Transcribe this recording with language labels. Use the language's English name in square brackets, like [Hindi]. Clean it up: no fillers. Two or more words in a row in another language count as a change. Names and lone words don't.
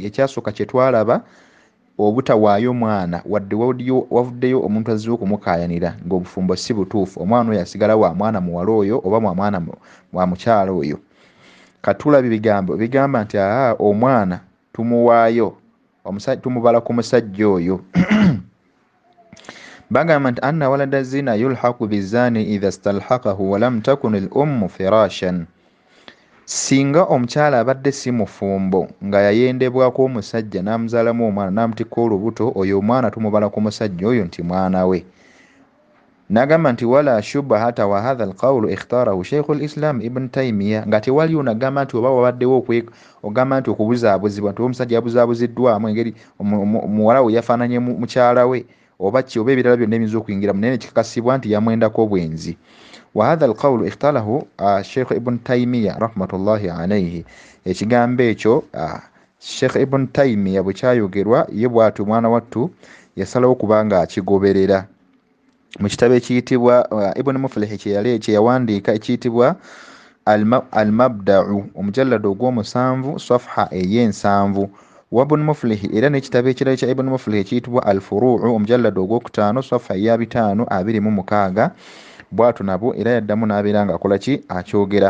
[Ganda] Ekyasooka kye twalaba obutawaayo mwana wadde wavuddeyo omuntu azze okumukaayanira ng'obufumbo si butuufu, omwana oyo asigala wa mwana muwala oyo oba wa mwana wa mukyala oyo. Katulaba ebigambo bigamba nti omwana tumuwaayo, tumubala ku musajja oyo. Bagamba nti [Arabic] أن ولد الزنا يلحق بالزاني إذا استلحقه ولم تكن الأم فراشا. [Ganda] Singa omukyala abadde si mufumbo nga yayendebwako omusajja n'amuzaalamu omwana n'amutikka olubuto, oyo omwana tumubala ku musajja oyo nti mwana we. N'agamba nti [Arabic] ولا شبهة حتى وهذا القول اختاره شيخ الإسلام ابن تيمية, [Ganda] nga tewali onagamba nti oba wabaddewo ogamba nti okubuzaabuzibwa nti omusajja yabuzaabuziddwamu engeri muwala we yafaananye mukyala we oba oba ebirala byonna ebiyinza okuyingira mu naye kikakasibwa nti yamwendako obwenzi. [Arabic] وهذا القول اختاره الشيخ ابن تيمية رحمة الله عليه. [Ganda] ekigambo ekyo Sheikh Ibn Taymiyyah bwe kyayogerwa ye bw'ati omwana wattu yasalawo kubanga akigoberera mu kitabo ekiyitibwa Ibn Muflih kye yawandiika ekiyitibwa Al-Mabda'u omujallado ogw'omusanvu safha ey'ensanvu wa Ibn Muflih, era n'ekitabo ekirala kya Ibn Muflih ekiyitibwa Al-Furu'u omujallado ogwokutaano safha eya 526 bw'atyo nabwo era yaddamu n'abeera ng'akola ki akyogera.